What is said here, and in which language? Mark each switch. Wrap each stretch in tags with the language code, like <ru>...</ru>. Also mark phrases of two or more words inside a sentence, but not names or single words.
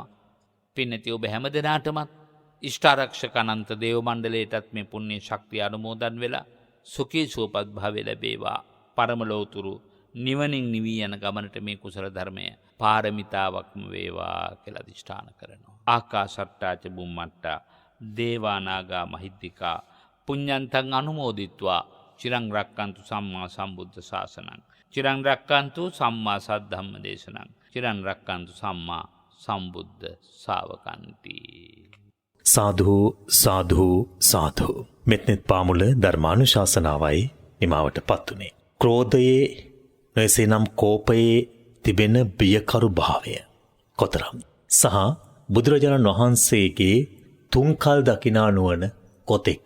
<si>පින්නැති ඔබ හැම දෙනාටමත් ඉෂ්ඨාරක්ෂක අනන්ත දේව මණ්ඩලයටත් මේ පුණ්‍ය ශක්තිය අනුමෝදන් වෙලා සුඛී සුවපත් භාවය ලැබේවා. පරම ලෝතුරු නිවනින් නිවී යන ගමනට මේ කුසල ධර්මය පාරමිතාවක්ම වේවා කියලා අදිෂ්ඨාන කරනවා.</si> <pi>ආකාශට්ටාච බුම්මට්ටා දේවානාගා මහිද්దికා පුඤ්ඤන්තං අනුමෝදිත්වා චිරං රක්칸තු සම්මා සම්බුද්ධ ශාසනං චිරං රක්칸තු සම්මා සද්ධම්ම දේශනං චිරං රක්칸තු සම්මා සම්බුද්ධ ශාවකන්ති.</pi> <si>සාධු සාධු සාධු. මෙත්නෙත් පාමුල ධර්මානුශාසනාවයි නිමාවට පත්වනේ. ක්‍රෝධයේ නොයසේනම් කෝපයේ තිබෙන බියකරු භාවය කොතරම් සහ බුදුරජාණන් වහන්සේගේ තුන්කල් දකිනා නුවණ කොතෙක්ද?</si>